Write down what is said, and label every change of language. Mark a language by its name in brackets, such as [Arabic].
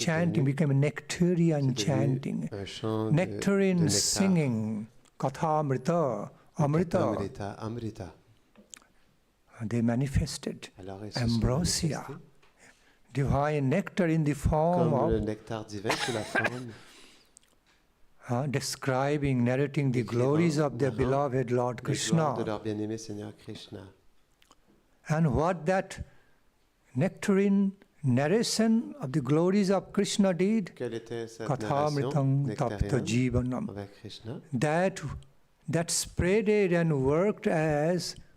[English] chanting, [French] devenu- [English] became nectarian [French] c'est devenu [English] chanting, [French] un chant [English] nectarine [French] de nectar. [English] singing, Katha Amrita, Amrita. [French] Amrita, Amrita. [English] They manifested [French] Alors, ils se sont [English] ambrosia, [French] manifestés [English] divine nectar in the form [French] comme le [English] of [French] nectar divin sous la forme [English] describing, narrating the [French] décrivant, [English] glories of their [French] narrant [English] beloved Lord [French] les gloires de [English] Krishna. [French] leur bien-aimé Seigneur Krishna. [English] And what that nectarine narration of the glories of Krishna did, [French] Quelle était cette [English] Kathamritam [French] narration [English] Tapta [French] nectarienne [English] Jivanam, [French] avec Krishna? [English] that spreaded and worked as